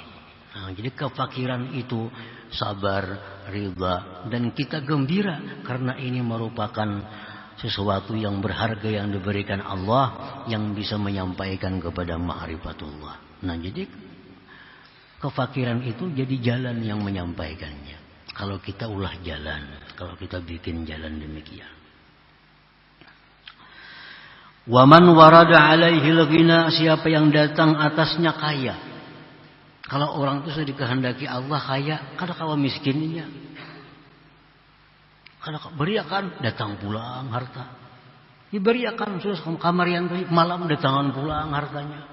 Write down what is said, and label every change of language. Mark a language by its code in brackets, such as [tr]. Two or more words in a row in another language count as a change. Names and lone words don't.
[id] Nah, jadi kefakiran itu sabar, ridha, dan kita gembira karena ini merupakan sesuatu yang berharga yang diberikan Allah, yang bisa menyampaikan kepada ma'rifatullah. Nah, jadi Kefakiran itu jadi jalan yang menyampaikannya. [bjn] Kalau kita ulah jalan, kalau kita bikin jalan demikian. [ar] Waman warada alaihi al-ghina, [id] siapa yang datang atasnya kaya. [bjn] Kalau orang itu sudah dikehendaki Allah kaya, kada kawa miskinnya. Kada beriakan datang pulang harta. Diberiakan terus kamar yang baik, malam datangan pulang hartanya.